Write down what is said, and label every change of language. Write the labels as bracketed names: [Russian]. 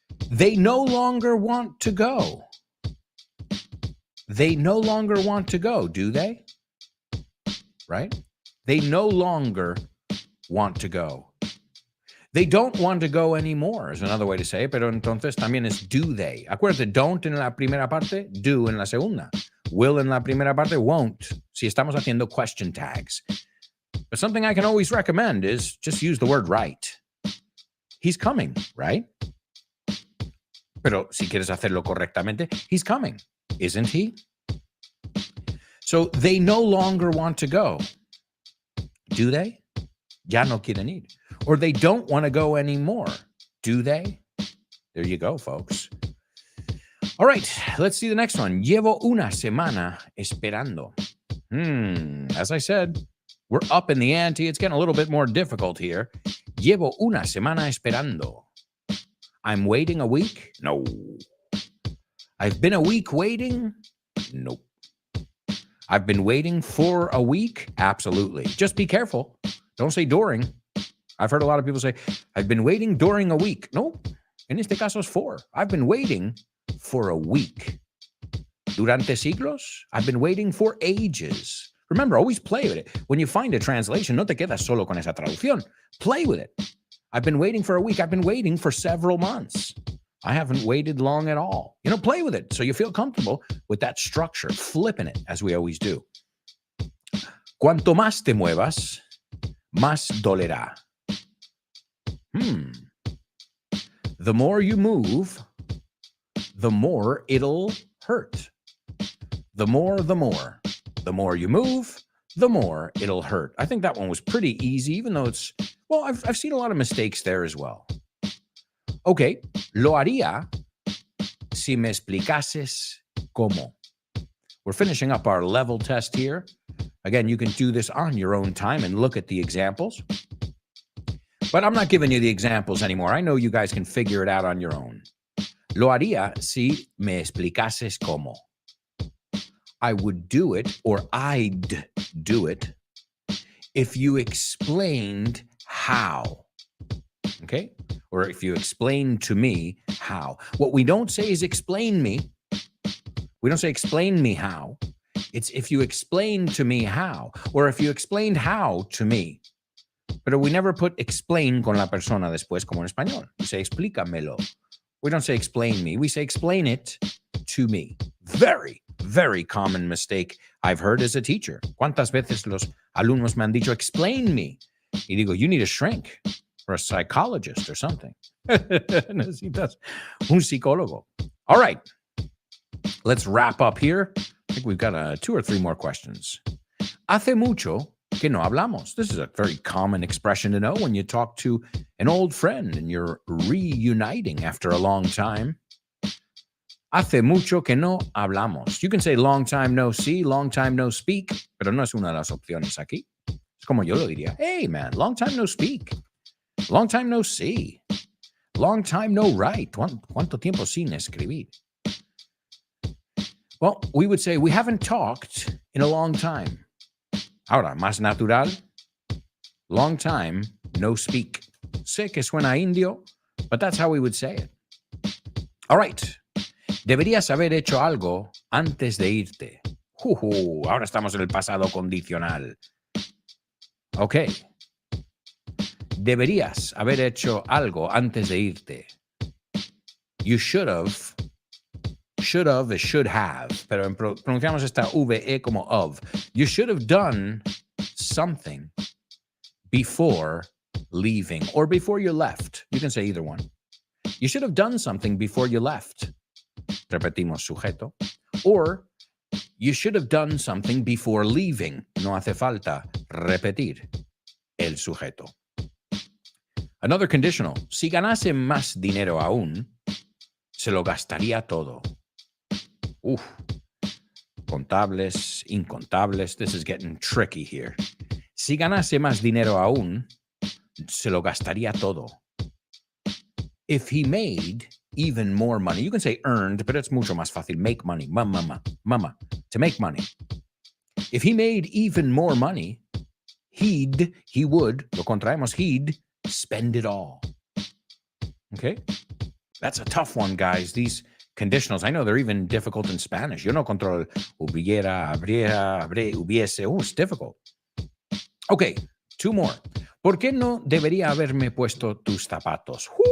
[English] They no longer want to go. They no longer want to go, do they? Right? They no longer want to go. They don't want to go anymore is another way to say it, [Spanish] pero entonces también es [English] do they. [Spanish] Acuérdate, don't en la primera parte, do en la segunda. Will en la primera parte, won't. Si estamos haciendo question tags. [English] But something I can always recommend is just use the word right. He's coming, right? [Spanish] Pero si quieres hacerlo correctamente, [English] he's coming, isn't he? So they no longer want to go. Do they? [Spanish] Ya no quieren ir. [English] Or they don't want to go anymore. Do they? There you go, folks. All right, let's see the next one. [Spanish] Llevo una semana esperando. [English] As I said, we're up in the ante. It's getting a little bit more difficult here. [Spanish] Llevo una semana esperando. [English] I'm waiting a week? No. I've been a week waiting? Nope. I've been waiting for a week? Absolutely. Just be careful. Don't say during. I've heard a lot of people say, I've been waiting during a week. Nope. [Spanish] En este caso es [English] for. I've been waiting for a week. [Spanish] Durante siglos? [English] I've been waiting for ages. Remember, always play with it. When you find a translation, [Spanish] no te quedas solo con esa traducción. [English] Play with it. I've been waiting for a week. I've been waiting for several months. I haven't waited long at all. You know, play with it so you feel comfortable with that structure, flipping it as we always do. [Spanish] Cuanto más te muevas, más dolerá. [English] The more you move, the more it'll hurt. The more The more you move, the more it'll hurt. I think that one was pretty easy, even though I've seen a lot of mistakes there as well. [Spanish] Okay, lo haría si me explicases cómo. [English] We're finishing up our level test here. Again, you can do this on your own time and look at the examples. But I'm not giving you the examples anymore. I know you guys can figure it out on your own. Lo haría si me explicases cómo. I would do it, or I'd do it, if you explained how. Okay? Or if you explained to me how. What we don't say is explain me. We don't say explain me how. It's if you explain to me how, or if you explained how to me. But we never put explain [Spanish] con la persona después, como en español. [English] We say explícamelo. We don't say explain me. We say explain it to me. Very, very common mistake I've heard as a teacher. [Spanish] ¿Cuántas veces los alumnos me han dicho [English] explain me? [Spanish] Y digo, [English] you need a shrink or a psychologist or something. [Spanish] Necesitas un psicólogo. [English] All right. Let's wrap up here. I think we've got 2 or 3 more questions. [Spanish] Hace mucho que no hablamos. [English] This is a very common expression to know when you talk to an old friend and you're reuniting after a long time. [Spanish] Hace mucho que no hablamos. [English] You can say long time no see, long time no speak, [Spanish] pero no es una de las opciones aquí. Es como yo lo diría. [English] Hey, man, long time no speak. Long time no see. Long time no write. [Spanish] ¿Cuánto tiempo sin escribir? [English] Well, we would say we haven't talked in a long time. [Spanish] Ahora, más natural, [English] long time no speak. [Spanish] Sé que suena indio, [English] but that's how we would say it. All right. [Spanish] Deberías haber hecho algo antes de irte. Ahora estamos en el pasado condicional. Okay. Deberías haber hecho algo antes de irte. [English] You should have. Should have is should have, [Spanish] pero pronunciamos esta VE como [English] of. You should have done something before leaving or before you left. You can say either one. You should have done something before you left. [Spanish] Repetimos sujeto. [English] Or you should have done something before leaving. [Spanish] No hace falta repetir el sujeto. [English] Another conditional. [Spanish] Si ganase más dinero aún, se lo gastaría todo. Contables, incontables. [English] This is getting tricky here. [Spanish] Si ganase más dinero aún, se lo gastaría todo. [English] If he made even more money, you can say earned, but it's [Spanish] mucho más fácil. [English] Make money. Mama. To make money. If he made even more money, he would, [Spanish] lo contraemos, [English] he'd spend it all. Okay? That's a tough one, guys. These conditionals, I know they're even difficult in Spanish. [Spanish] Yo no controlo hubiera, habría, hubiese. [English] It's difficult. Okay, 2 more. [Spanish] ¿Por qué no debería haberme puesto tus zapatos?